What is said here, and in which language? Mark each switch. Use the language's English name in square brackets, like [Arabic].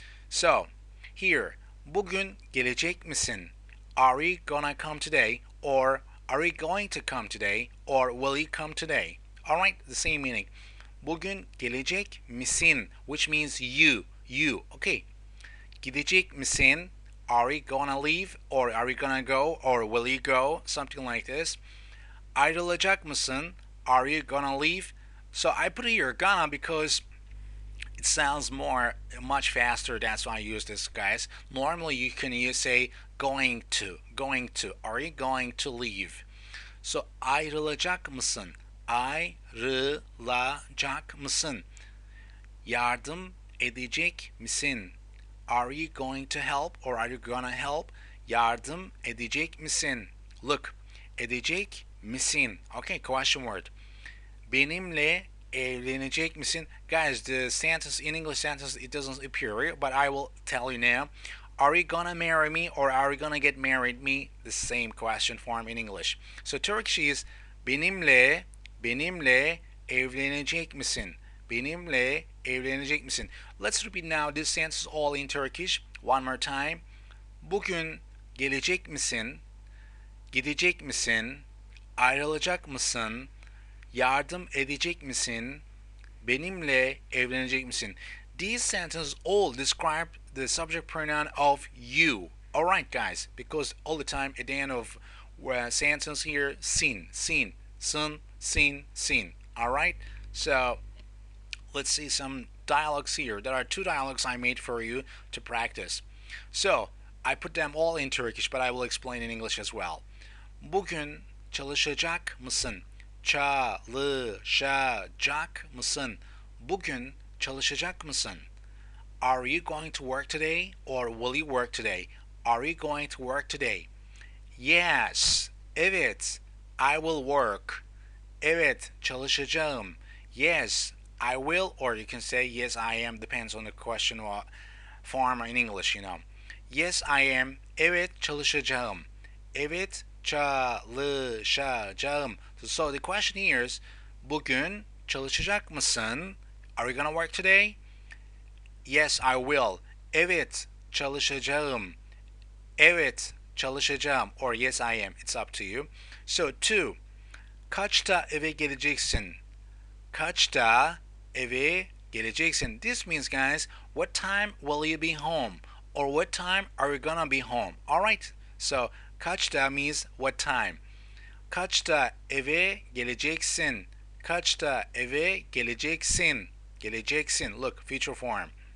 [Turkish] So here, bugün gelecek misin? [English] Are you gonna come today? Or are you going to come today? Or will you come today? Alright, the same meaning. [Turkish] Bugün gelecek misin? [English] Which means you. Okay. [Turkish] Gidecek misin? [English] Are you gonna leave? Or are you gonna go? Or will you go? Something like this. [Turkish] Ayrılacak mısın? [English] Are you gonna leave? So I put here gonna because it sounds much faster. That's why I use this, guys. Normally you can say going to. Are you going to leave? So [Turkish] ayrılacak mısın? Ayrılacak mısın? Yardım edecek misin? [English] Are you going to help or are you gonna help? [Turkish] Yardım edecek misin? Look, edecek misin? [English] Okay, question word. [Turkish] Benimle evlenecek misin? [English] Guys, the sentence in English sentence it doesn't appear, but I will tell you now. Are you gonna marry me or are you gonna get married me? The same question form in English. So Turkish is [Turkish] benimle evlenecek misin? Benimle evlenecek misin? [English] Let's repeat now this sentence all in Turkish. One more time. [Turkish] Bugün gelecek misin? Gidecek misin? Ayrılacak mısın? Yardım edecek misin? Benimle evlenecek misin? [English] These sentences all describe the subject pronoun of you. Alright, guys, because all the time at the end of sentence here, sin, sun, sin. Alright, so let's see some dialogues here. There are two dialogues I made for you to practice. So I put them all in Turkish, but I will explain in English as well. [Turkish] Bugün çalışacak mısın? Çalışacak mısın? Bugün çalışacak mısın? [English] Are you going to work today or will you work today? Are you going to work today? Yes, evet, I will work. [Turkish] Evet, çalışacağım. [English] Yes, I will, or you can say yes, I am. Depends on the question or form in English, Yes, I am. [Turkish] Evet, çalışacağım. Evet, çalışacağım. [English] So the question here is, [Turkish] bugün çalışacak mısın? [English] Are you gonna work today? Yes, I will. [Turkish] Evet, çalışacağım. Evet, çalışacağım. [English] Or yes, I am. It's up to you. So two, [Turkish] kaçta eve geleceksin? Kaçta eve geleceksin? [English] This means, guys, what time will you be home? Or what time are you gonna be home? Alright, so kaçta means what time. [Turkish] Kaçta eve geleceksin? Kaçta eve geleceksin? Geleceksin. [English] Look, future form.